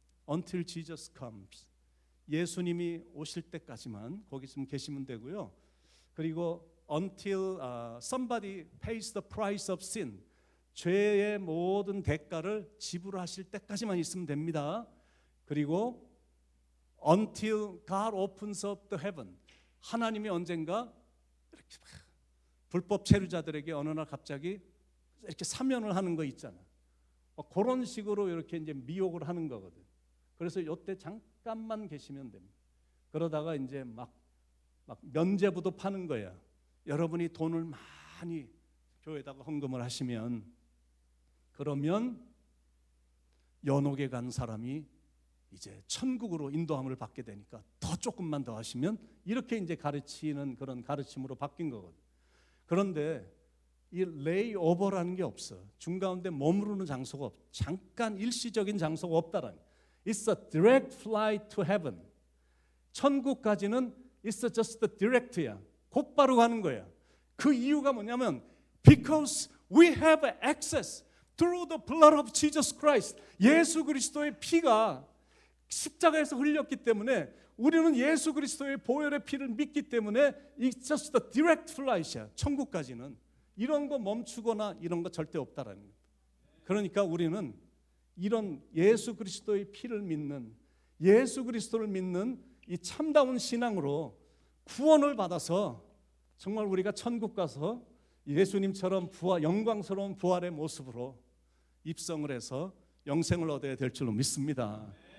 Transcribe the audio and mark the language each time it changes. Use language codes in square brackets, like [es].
[en] Until Jesus comes. [ko] 예수님이 오실 때까지만 거기 좀 계시면 되고요. 그리고 [en] until somebody pays the price of sin. [ko] 죄의 모든 대가를 지불하실 때까지만 있으면 됩니다. 그리고 [en] until God opens up the heaven. [ko] 하나님이 언젠가 이렇게 불법 체류자들에게 어느 날 갑자기 이렇게 사면을 하는 거 있잖아. 그런 식으로 이렇게 이제 미혹을 하는 거거든. 그래서 이때 잠깐만 계시면 됩니다. 그러다가 이제 막 면죄부도 파는 거야. 여러분이 돈을 많이 교회에다가 헌금을 하시면, 그러면 연옥에 간 사람이 이제 천국으로 인도함을 받게 되니까 더 조금만 더 하시면, 이렇게 이제 가르치는 그런 가르침으로 바뀐 거거든. 그런데 이 레이오버라는 게 없어. 중가운데 머무르는 장소가 없어. 잠깐 일시적인 장소가 없다라는 거야. [en] It's a direct flight to heaven. [ko] 천국까지는 [en] It's just the direct야. [ko] 곧바로 가는 거야. 그 이유가 뭐냐면 [en] Because we have access through the blood of Jesus Christ. [ko] 예수 그리스도의 피가 십자가에서 흘렸기 때문에 우리는 예수 그리스도의 보혈의 피를 믿기 때문에 [en] It's just the direct flight [ko] 이야. 천국까지는. 이런 거 멈추거나 이런 거 절대 없다라는 거예요. 그러니까 우리는 이런 예수 그리스도의 피를 믿는, 예수 그리스도를 믿는 이 참다운 신앙으로 구원을 받아서 정말 우리가 천국 가서 예수님처럼 영광스러운 부활의 모습으로 입성을 해서 영생을 얻어야 될 줄로 믿습니다.